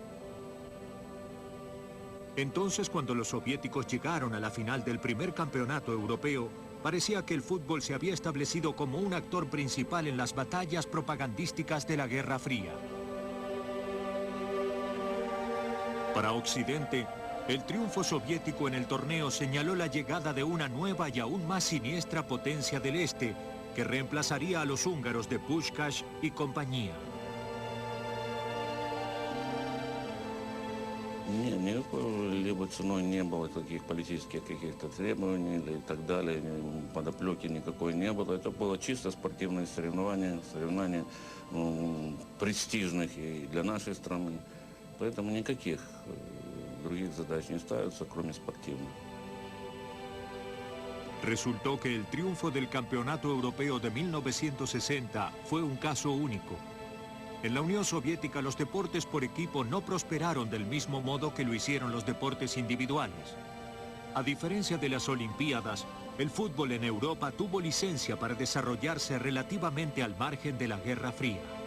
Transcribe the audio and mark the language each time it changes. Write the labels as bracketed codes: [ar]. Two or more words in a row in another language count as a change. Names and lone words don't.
[es] Entonces, cuando los soviéticos llegaron a la final del primer campeonato europeo, parecía que el fútbol se había establecido como un actor principal en las batallas propagandísticas de la Guerra Fría. Para Occidente, el triunfo soviético en el torneo señaló la llegada de una nueva y aún más siniestra potencia del Este, que reemplazaría a los húngaros de Puskás y compañía. [ru] Нет, никакой либо ценой не было таких политических каких-то требований и так далее, подоплеки никакой не было. Это было чисто спортивное соревнование, престижных и для нашей страны. Поэтому никаких других задач не ставятся, кроме спортивных. [es] Resultó que el triunfo del Campeonato Europeo de 1960 fue un caso único. En la Unión Soviética los deportes por equipo no prosperaron del mismo modo que lo hicieron los deportes individuales. A diferencia de las Olimpiadas, el fútbol en Europa tuvo licencia para desarrollarse relativamente al margen de la Guerra Fría.